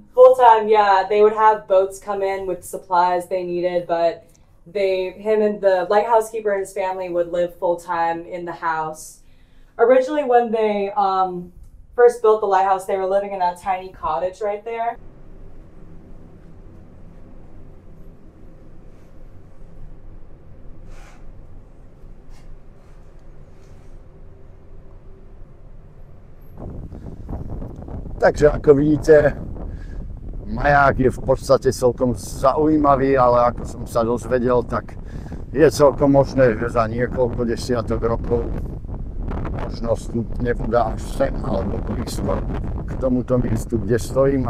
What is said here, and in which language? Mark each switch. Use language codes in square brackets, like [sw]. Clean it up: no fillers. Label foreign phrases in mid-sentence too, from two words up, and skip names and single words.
[en] Full time, yeah. They would have boats come in with supplies they needed, but him and the lighthouse keeper and his family would live full time in the house. Originally, when they first built the lighthouse, they were living in that tiny cottage right there. [sk] Takže ako vidíte, maják je v podstate celkom zaujímavý, ale ako som sa dozvedel, tak je celkom možné, že za niekoľko desiatok rokov možno vstupne bude až sem, alebo blízko k tomuto miestu, kde stojím.